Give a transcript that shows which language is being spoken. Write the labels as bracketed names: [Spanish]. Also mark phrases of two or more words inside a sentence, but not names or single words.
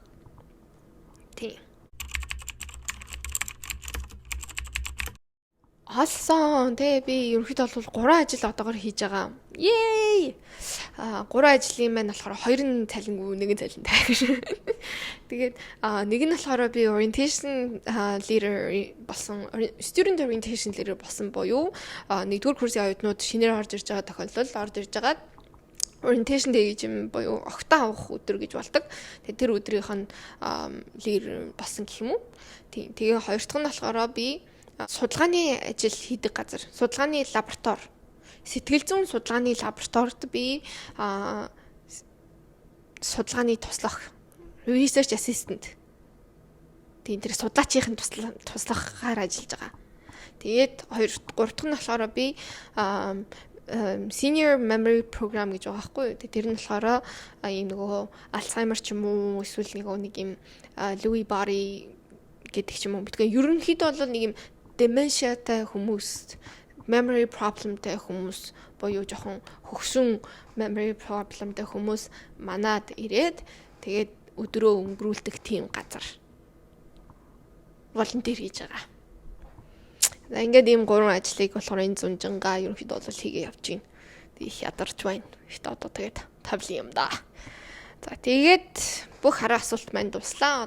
[Mongolian] Тийм. Олсон. Тэгээ би ерөнхийдөө бол 3 ажил одоогор хийж байгаа. [English] Yay! [Mongolian] 3 ажлын маань болохоор 2 нь цалингүй, 1 нь цалинтай. Тэгээд нэг нь болохоор би [English] orientation leader [Mongolian] болсон, [English] student orientation leader [Mongolian] болсон буюу 1-р курсын оюутнууд шинээр орж ирж байгаа тохиолдолд орж ирж байгаа [English] orientation day [Mongolian] гэж юм буюу огтаа авах өдөр гэж болдог. Тэгээд тэр өдрийнх нь leader болсон гэх юм уу. Тийм. Тэгээ хоёр дахь нь болохоор би судалгааны ажил хийдэг газар, судалгааны лаборатори, сэтгэл зүйн судалгааны лабораторид би судалгааны туслах [English] research assistant. [Mongolian] Тийм тэр судлаачийн туслахаар ажиллаж байгаа. Тэгээд 3 дахь нь болохоор би [English] senior memory program [Mongolian] гэж байгаа байхгүй юу. Тэр нь болохоор ийм нөгөө Alzheimer ч юм уу эсвэл нэг юм [English] Lewy body [Mongolian] гэдэг ч юм уу. Бидгээ ерөнхийдөө бол нэг юм dementia-тай хүмүүс, [English] memory problem- [Mongolian] тай хүмүүс буюу жоохон хөгшин [English] memory problem- [Mongolian] тай хүмүүс манад ирээд тэгээд өдрөө өнгөрүүлдэг тийм газар волонтер хийж байгаа. Ингээд ийм 3 ажлыг болохоор энэ зунжангаа ерөнхийдөө бол хийгээ явж байна. Тэг их ядарч байна. Ихт одоо тэгээд тавлын юм да. За тэгээд бүх хараа асуулт маань дуслаа.